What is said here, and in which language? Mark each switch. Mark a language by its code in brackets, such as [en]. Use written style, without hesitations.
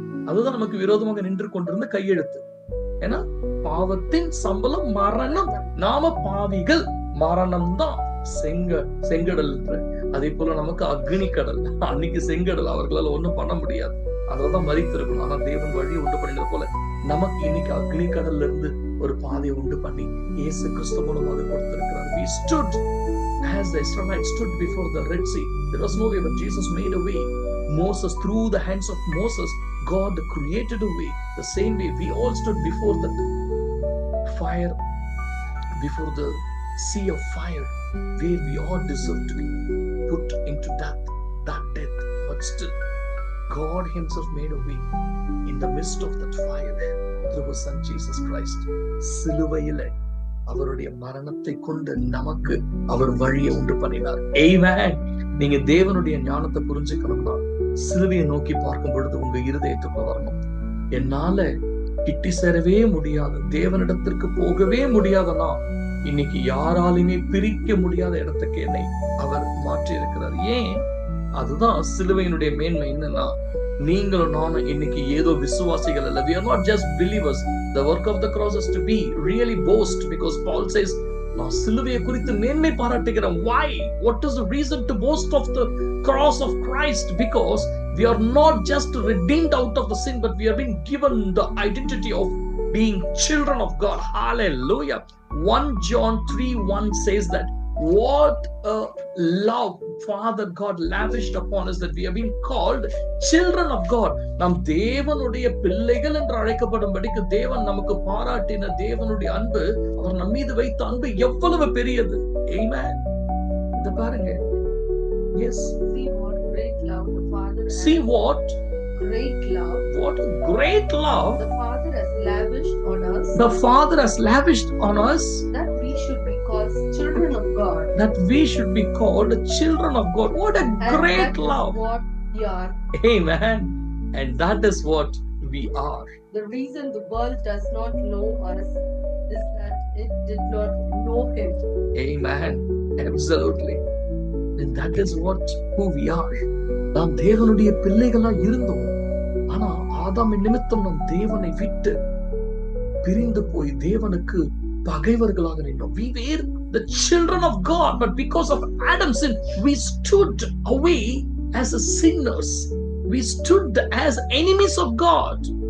[ta] அதுதான் நமக்கு விரோதமாக நின்று கொண்டிருந்த கையெழுத்து. ஏன்னா பாவத்தின் சம்பளம் மரணம், நாம பாவிகள், மரணம் தான் செங்கடல். அதே போல நமக்கு அக்னி கடல். அன்னைக்கு செங்கடல், அவர்களால ஒண்ணும் பண்ண முடியாது, அததான் மறித்திருக்கணும். ஆனா தேவன் வழியை உண்டு பண்ணினது போல நமக்கு இன்னைக்கு அக்னி கடல்ல இருந்து ஒரு பாதையை உண்டு பண்ணி இயேசு கிறிஸ்து மூலமாக கொடுத்திருக்கிறார். [en] We stood as the Israelites stood before the Red Sea. There was no way, but Jesus made a way. Moses, through the hands of Moses, God created a way. The same way we all stood before the fire, before the sea of fire, where we all deserve to be put into that death. But still, God himself made a way in the midst of that fire through his son Jesus Christ. [ta] சிலுவையிலே அவருடைய மரணத்தை கொண்டு நமக்கு அவர் வழியை உண்டு பண்ணினார். ஆமென். நீங்க தேவனுடைய ஞானத்தை புரிஞ்சுக்கணும்னா சிலுவையை நோக்கி பார்க்கும் பொழுது உங்க இருதயத்துக்கு வரணும். என்னால கிட்டி சேரவே முடியாது, தேவனிடத்திற்கு போகவே முடியாதனா இன்னைக்கு யாராலுமே பிரிக்க முடியாத இடத்துக்கு என்னை அவர் மாற்றி இருக்கிறார். ஏன்? அதுதான் சிலுவையினுடைய மேன்மை. என்னன்னா, நீங்களும் நானும் இன்னைக்கு ஏதோ விசுவாசிகள் அல்ல. [en] We are not just believers. The work of the cross is to be really boast, because Paul says, [ta] நான் சிலுவையை குறித்து மேன்மை பாராட்டுகிறேன். [en] Why? What is the reason to boast of the cross of Christ? Because we are not just redeemed out of the sin, but we have been given the identity of being children of God. Hallelujah. 1 John 3:1 says that what a love Father God lavished upon us, that we have been called children of God. [ta] நாம் தேவனுடைய பிள்ளைகள் என்று அழைக்கப்படும்படிக்கு தேவன் நமக்கு பாராட்டின தேவனுடைய அன்பு, அவர் நம் மீது வைத்த அன்பு எவ்வளவு பெரியது. [en] Amen. [ta] இத பாருங்க. [en] Yes. See what great love the Father has. See what Great love. What great love The Father has lavished on us. The Father has lavished on us, that we should be called children of God. That we should be called children of God. What a great love. What we are. Amen. And that is what we are. The reason the world does not know us is that it did not know him. Amen. Absolutely. And that is who we are. [ta] நாம் தேவனுடைய பிள்ளைகளா இருந்தோம். ஆனா ஆதாமின் நிமித்தம் நாம் தேவனை விட்டு பிரிந்து போய் தேவனுக்கு பகைவர்களாக நின்றோம். [en] We were the children of God, but because of Adam's sin, we stood away as sinners. We stood as enemies of God.